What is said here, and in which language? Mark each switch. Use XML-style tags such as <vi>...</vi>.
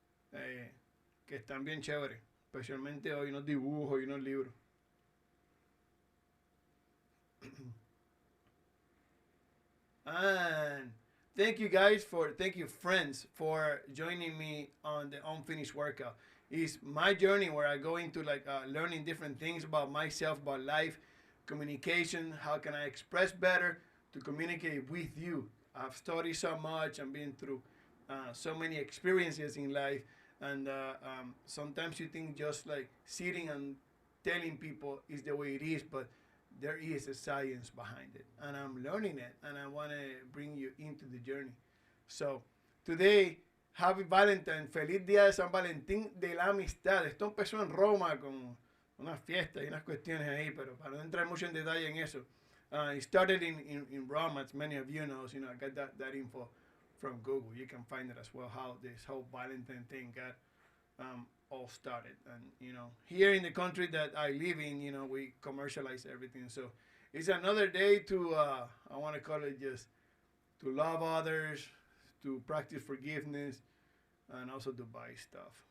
<es>que están bien chéveres. Especialmente hoy unos dibujos y unos libros.</es> <en>And thank you friends for joining me on the unfinished workout. It's my journey where I go into like learning different things about myself, about life, communication, how can I express better to communicate with you. I've studied so much and been through so many experiences in life, and sometimes you think just like sitting and telling people is the way it is, but there is a science behind it, and I'm learning it, and I want to bring you into the journey. So today, happy Valentine,</en> <es>feliz día de San Valentín de la amistad. Esto empezó en Roma con unas fiestas y unas cuestiones ahí, pero para no entrar mucho en detalle en eso,</es> <en>it started in Rome, as many of you know. I got that info from Google. You can find it as well, how this whole Valentine thing got all started. And here in the country that I live in, we commercialize everything. So it's another day to I want to call it just to love others, to practice forgiveness, and also to buy stuff.</en>